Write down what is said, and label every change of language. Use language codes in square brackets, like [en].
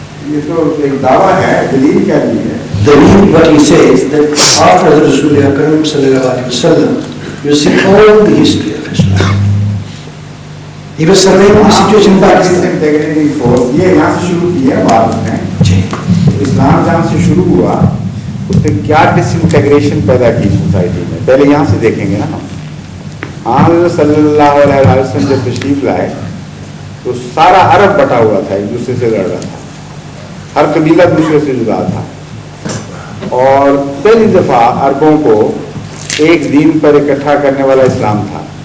[ur] یہ تو ایک دعویٰ ہے، دلیل کیا نہیں ہے؟ [en] Then what he says that after the Rasul Akram sallallahu alaihi wasallam, you see all the history of Islam. He was surveying the situation in Pakistan. [ur] یہ یہاں سے شروع کیا بات میں، اسلام جہاں سے شروع ہوا اس نے کیا ڈس انٹیگریشن پیدا کی سوسائٹی میں، پہلے یہاں سے دیکھیں گے نا ہم۔ حضرت صلی اللہ علیہ وسلم جب تشریف لائے تو سارا عرب بٹا ہوا تھا، ایک دوسرے سے لڑ رہا تھا، ہر قبیلہ دوسرے سے جدا تھا، اور پہلی دفعہ عربوں کو ایک دین پر اکٹھا کرنے والا اسلام تھا،